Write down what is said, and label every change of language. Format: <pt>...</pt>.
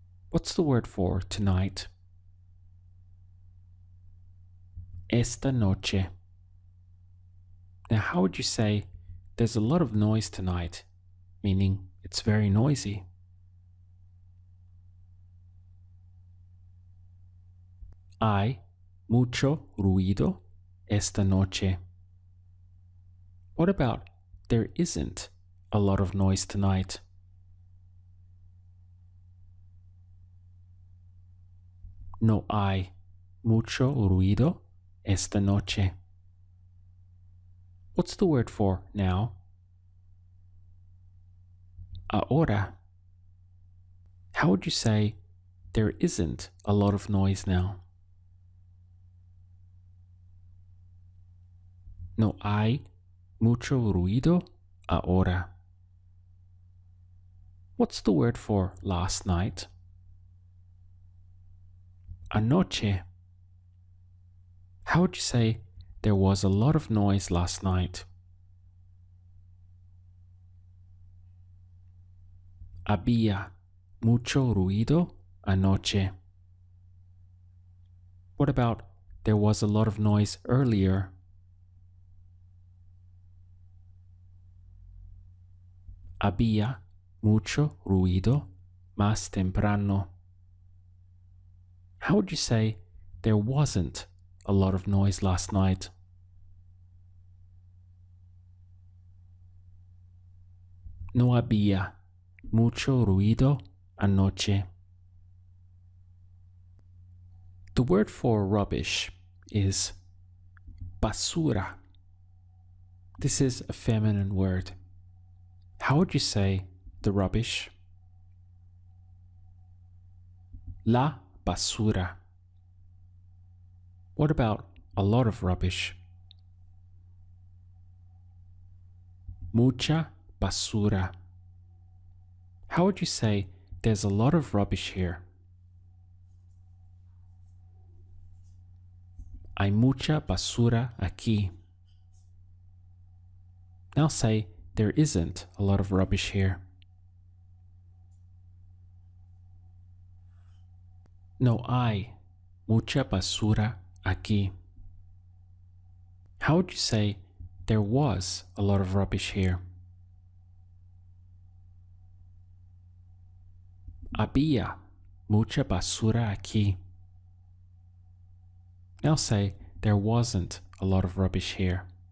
<en>What's the word for tonight?</en> <es>Esta noche.</es> <en>Now, how would you say there's a lot of noise tonight, meaning it's very noisy?</en> <es>Hay mucho ruido esta noche.</es> <en>What about there isn't a lot of noise tonight?</en> <es>No hay mucho ruido esta noche.</es> <en>What's the word for now?</en> <es>Ahora.</es> <en>How would you say there isn't a lot of noise now?</en> <es>No hay mucho ruido ahora.</es> <en>What's the word for last night?</en> <es>Anoche.</es> <en>How would you say there was a lot of noise last night?</en> <es>Había mucho ruido anoche.</es> <en>What about there was a lot of noise earlier?</en> <es>Había mucho ruido más temprano.</es> <en>How would you say there wasn't a lot of noise last night?</en> <es>No había mucho ruido anoche.</es> <en>The word for rubbish is basura. This is a feminine word. How would you say the rubbish?</en> <es>La basura.</es> <en>What about a lot of rubbish?</en> <es>Mucha basura.</es> <en>How would you say there's a lot of rubbish here?</en> <es>Hay mucha basura aquí.</es> <en>Now say there isn't a lot of rubbish here.</en> <es>No hay mucha basura aquí.</es> <en>How would you say there was a lot of rubbish here?</en> <es>Había mucha basura aquí.</es> <en>Now say there wasn't a lot of rubbish here.</en>